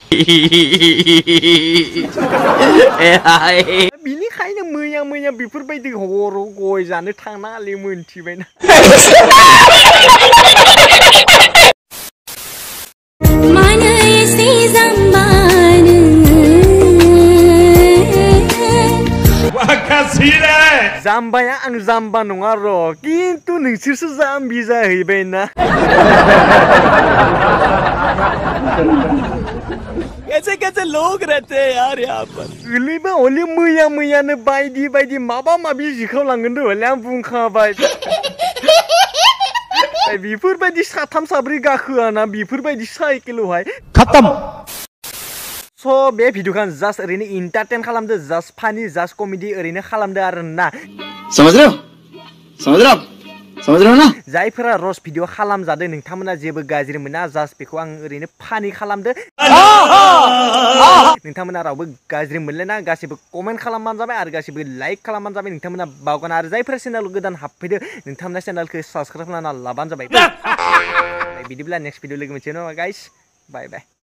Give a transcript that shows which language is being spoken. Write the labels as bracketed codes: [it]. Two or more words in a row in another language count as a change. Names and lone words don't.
[brx] बिनिखायनो मैया बेफोरबायदि हराव गय जानो थांनाले मोनथिबायना जाम्बाया आं जाम्बा नङा र' किन्तु नोंसोरसो जाम्बि जाहैबायना [hi] कैसे लोग रहते हैं यार यहाँ पर [brx] गोलैबा हले मैयानो बायदि माबा माबि जिखावलांगोन र' हले आं बुंखाबाय बेफोरबायदि साथाम साब्रै गाखोआना बेफोरबायदि साइकेलावहाय खतम So बे भिडिअखौ जास्ट ओरैनो एन्टारटेन खालामदो [en] just funny just comedy [brx] ओरैनो खालामदो आरोना [hi] समझ रहे हो ना [brx] जायफोरा रस भिडिअ खालामजादों नोंथांमोना जेबो गाज्रि मोना जास्ट बेखौ आं ओरैनो फानि खालामदो नोंथांमोना रावबो गाज्रि मोनलायना गासिबो कमेन्ट खालामबानो जाबाय आरो गासिबो लाइक खालामबानो जाबाय नोंथांमोना बावगारना आरो जायफोरा चेनेलाव गोदान हाबफैदो नोंथांमोना चेनेलखौ साबस्क्राइब खालामना लाबानो जाबाय बिदिब्ला [en] next video [brx] लोगो मोनसेनो [en] guys bye bye